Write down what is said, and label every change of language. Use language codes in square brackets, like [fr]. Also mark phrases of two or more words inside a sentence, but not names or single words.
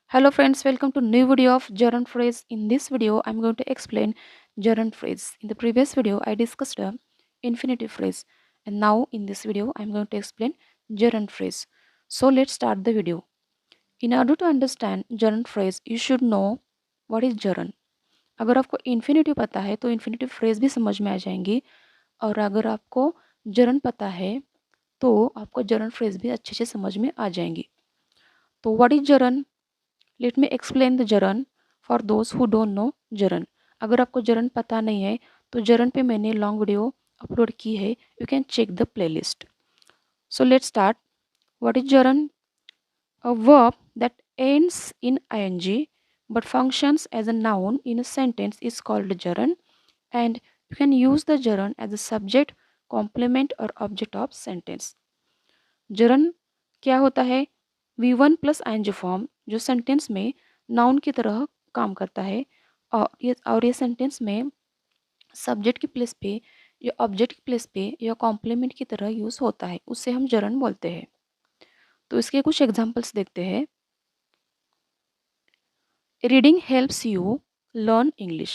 [en] Hello friends, welcome to new video of gerund phrase. In this video, I'm going to explain gerund phrase. In the previous video, I discussed the infinitive phrase, and now in this video, I'm going to explain gerund phrase. So let's start the video. In order to understand gerund phrase, you should know what is gerund. [hi] अगर आपको infinitive पता है तो [en] infinitive phrase [hi] भी समझ में आ जाएंगी, और अगर आपको gerund पता है तो आपको [en] gerund phrase [hi] भी अच्छे से समझ में आ जाएंगी. [en] तो what is gerund? let me explain the gerund for those who don't know gerund. [hi] अगर आपको जरन पता नहीं है तो जरन पे मैंने [en] long video [hi] अपलोड की है. [en] you can check the playlist. so let start. what is gerund? a verb that ends in ing but functions as a noun in a sentence is called gerund, and you can use the gerund as a subject, complement or object of sentence. [hi] gerund क्या होता है? V1 [en] plus ing form [hi] जो सेंटेंस में नाउन की तरह काम करता है, और ये सेंटेंस में सब्जेक्ट की प्लेस पे या ऑब्जेक्ट की प्लेस पे या कॉम्प्लीमेंट की तरह यूज़ होता है, उससे हम जरन बोलते हैं. तो इसके कुछ एग्जांपल्स देखते हैं. [en] reading helps you learn English.